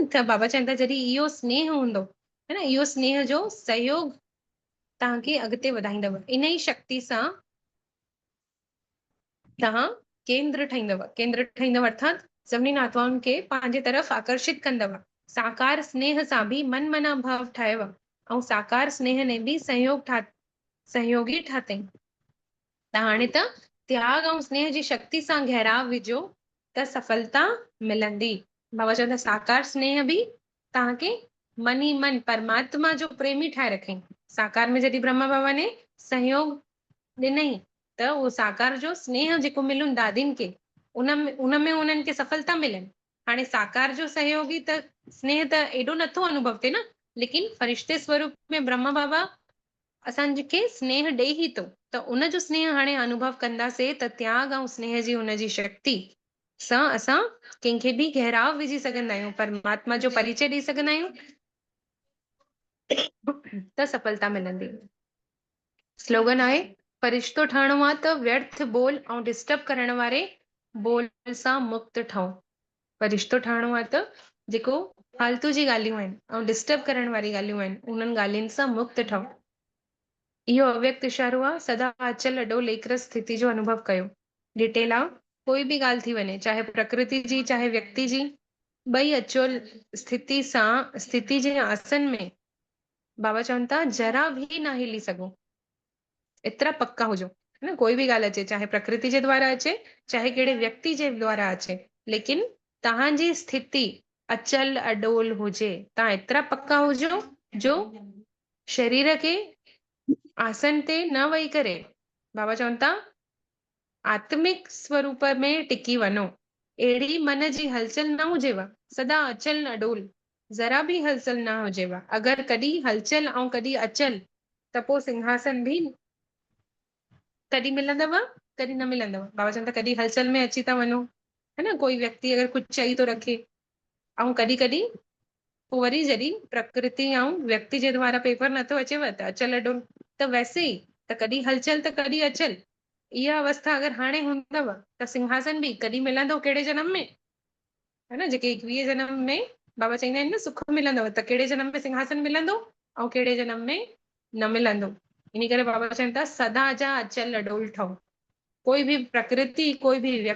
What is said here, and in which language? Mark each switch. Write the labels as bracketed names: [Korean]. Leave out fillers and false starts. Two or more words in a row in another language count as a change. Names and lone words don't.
[Sindhi] त बाबा चवनि था जॾहिं इहो स्नेह हूंदो, है न, इहो स्नेह जो सहयोग तव्हांखे अॻिते वधाईंदव, इन ई शक्ति सां तव्हां केंद्र ठाहींदव अर्थात सभिनी आत्माउनि खे पंहिंजे तरफ़ आकर्षित कंदव, साकार स्नेह सां बि मन मना भाव ठाहियव, ऐं साकार स्नेह ने बि सहयोगी ठातई। त हाणे त त्याग ऐं स्नेह जी शक्ति सां गहराव विझो त सफलता मिलंदी। बाबा चवंदा साकार स्नेह बि तव्हांखे मन ई मन परमात्मा जो प्रेमी ठाहे रखई। साकार में जॾहिं ब्रह्मा बाबा ने सहयोग ॾिनई त उहो साकार जो स्नेह जेको मिलुनि दादीनि खे, उनमें उन्हनि खे सफलता मिलनि। हाणे साकार जो सहयोगी त स्नेह त एॾो नथो अनुभव थिए न, लेकिन फरिश्ते स्वरूप में ब्रह्मा बाबा असांखे स्नेह ॾेई ई थो, त उनजो स्नेह हाणे अनुभव कंदासीं त त्याग ऐं स्नेह जी हुनजी शक्ति सां असां कंहिंखे बि गहराव विझी सघंदा आहियूं, परमात्मा जो परिचय ॾेई सघंदा आहियूं, त सफलता मिलंदी। स्लोगन आहे फरिश्तो ठहिणो आहे त व्यर्थ बोल ऐं डिस्टर्ब करण वारे बोल सां मुक्त ठहो। फरिश्तो ठहिणो आहे त जेको फालतू जी ॻाल्हियूं आहिनि ऐं डिस्टर्ब करण वारी ॻाल्हियूं आहिनि, उन्हनि ॻाल्हियुनि सां मुक्त ठहो। इहो अव्यक्त इशारो आहे, सदा अचल अॾोल एकरस स्थिति जो अनुभव कयो। डिटेल आहे, कोई बि ॻाल्हि थी वञे, चाहे प्रकृति जी चाहे व्यक्ति जी, ॿई अचल स्थिति जे आसन में बाबा चवनि था जरा भी न हिली सघो, एतिरा पक्का हुजो, है न, कोई भी ॻाल्हि अचे, चाहे प्रकृति जे द्वारा अचे चाहे कहिड़े व्यक्ति जे द्वारा अचे, लेकिन तव्हांजी स्थिति अचल अडोल हुजे, तव्हां एतिरा पक्का हुजो जो शरीर खे आसन ते न वेही करे, बाबा चवनि था आत्मिक स्वरूप में टिकी वञो, अहिड़ी मन जी हलचल न हुजेव, सदा अचल अडोल, जरा भी हलचल न हुजेव। अगरि कॾहिं हलचल ऐं कॾहिं अचल त पोइ सिंहासन बि कॾहिं मिलंदव कॾहिं न मिलंदव। बाबा चवनि था कॾहिं हलचल में अची था वञो, है न, कोई व्यक्ति अगरि कुझु चई थो रखे, ऐं कॾहिं कॾहिं पोइ वरी जॾहिं प्रकृति ऐं व्यक्ति जे द्वारा पेपर नथो अचेव त अचल अडोल, त वैसे ई त कॾहिं हलचल त कॾहिं अचल, इहा अवस्था अगरि हाणे हूंदव त सिंहासन बि कॾहिं मिलंदो, कहिड़े जन्म में, है न, जेके 21 जन्म में बाबा चवंदा आहिनि न सुख मिलंदव, त कहिड़े जन्म में सिंहासन मिलंदो ऐं कहिड़े जन्म में न मिलंदो। इन करे बाबा चवनि था सदा जा अचल अडोल ठहो, कोई भी प्रकृति कोई भी व्यक्ति